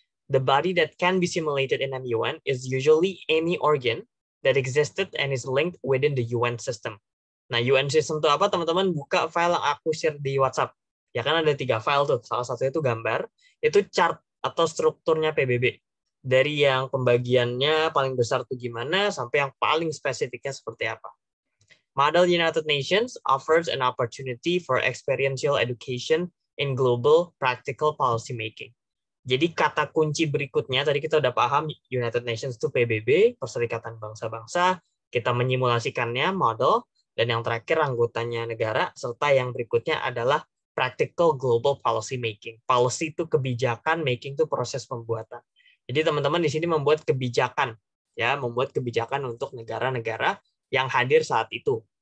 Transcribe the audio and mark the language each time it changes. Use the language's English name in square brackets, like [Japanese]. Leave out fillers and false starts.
[English] The body that can be simulated in an UN is usually any organ that existed and is linked within the UN system. [Indonesian] Nah, UN system itu apa? Teman-teman buka file yang aku share di WhatsApp. Ya kan ada 3 file tuh. Salah satunya itu gambar. Itu chart atau strukturnya PBB. Dari yang pembagiannya paling besar tuh gimana, sampai yang paling spesifiknya seperti apa. [English] Model United Nations offers an opportunity for experiential education in global practical policy making. [Indonesian] Jadi kata kunci berikutnya, tadi kita udah paham United Nations itu PBB, Perserikatan Bangsa-Bangsa, kita menyimulasikannya, model, dan yang terakhir anggotanya negara, serta yang berikutnya adalah practical global policy making. Policy itu kebijakan, making itu proses pembuatan. Jadi teman-teman di sini membuat kebijakan, ya, membuat kebijakan untuk negara-negara yang hadir saat itu.